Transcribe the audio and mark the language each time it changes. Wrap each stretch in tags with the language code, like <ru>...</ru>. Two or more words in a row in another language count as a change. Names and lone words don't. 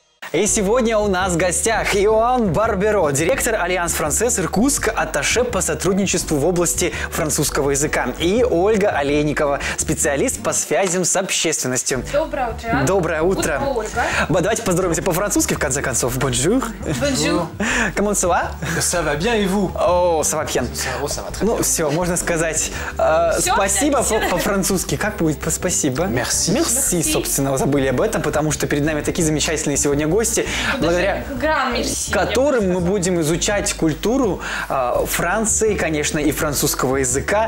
<ru>И сегодня у нас в гостях Иоанн Барберо, директор Альянс Франсез Иркутск, атташе по сотрудничеству в области французского языка. И Ольга Олейникова, специалист по связям с общественностью. Доброе утро. Доброе утро. Ольга. Давайте поздороваемся по-французски, в конце концов.</ru> <fr>Bonjour. Bonjour. Comment ça va? Ça va bien et vous? О, ça va bien. Ça va très bien.</fr> <ru>Ну, все, можно сказать спасибо по-французски. Как будет спасибо?</ru> <fr>Merci. Merci,</fr> <ru>собственно, забыли об этом, потому что перед нами такие замечательные сегодня гости, благодаря которым мы будем изучать культуру Франции, конечно, и французского языка.</ru>